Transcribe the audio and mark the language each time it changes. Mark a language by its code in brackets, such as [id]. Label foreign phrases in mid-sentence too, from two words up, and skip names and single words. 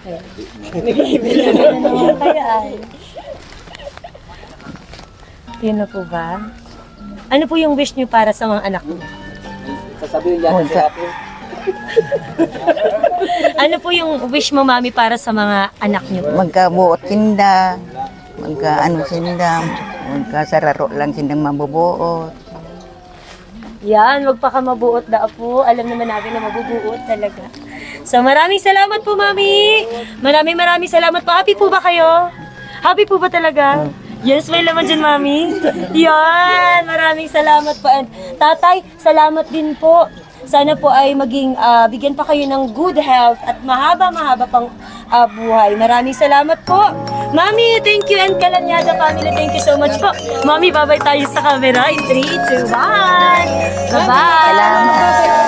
[tl] Okay. Ano naman kaya ay? Yun na po ba? Ano po yung wish niyo para sa mga anak niyo? Sasabihin niya sa akin. Ano po yung wish mo, Mami, para sa mga anak niyo? [bik] Magkabuot sinda, magkaano sinda, magkasararo lang sindang mabubuot. Yan, magpakamabuot da po. [tl] Alam naman natin na mabubuot talaga. So maraming salamat po, Mami. Maraming salamat po. Happy po ba kayo? Happy po ba talaga? Yes, may laman dyan, Mami. Yan, maraming salamat po. And Tatay, salamat din po. Sana po ay maging bigyan pa kayo ng [en] good health [tl] at mahaba pang buhay. Maraming salamat po. Mami, [en] thank you, and Kalanyada family, thank you so much po. [tl] Mami, bye-bye tayo sa camera in 3, 2, 1. Bye-bye. Salamat.